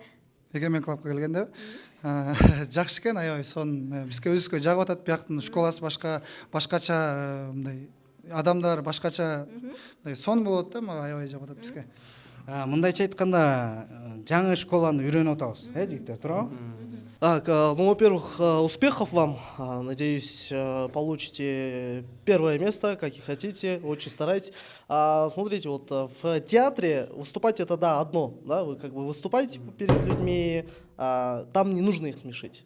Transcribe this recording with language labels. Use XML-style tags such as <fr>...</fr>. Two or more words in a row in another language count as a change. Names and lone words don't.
<ky>Эгемен клубка келгенде жакшы экен, аябай сонун. Бизге өзүбүзгө жагып атат, бияктын школасы башкача, мындай адамдар башкача сонун болот да, мага аябай жагып атат бизге. Мындайча айтканда, жаңы школаны үйрөнүп атабыз, жигиттер, туурабы?</ky> <ru>Так, ну, во-первых, успехов вам. Надеюсь, получите первое место, как и хотите, очень старайтесь. Смотрите, вот в театре выступать это, да, одно, да, вы как бы выступаете перед людьми, там не нужно их смешить.</ru>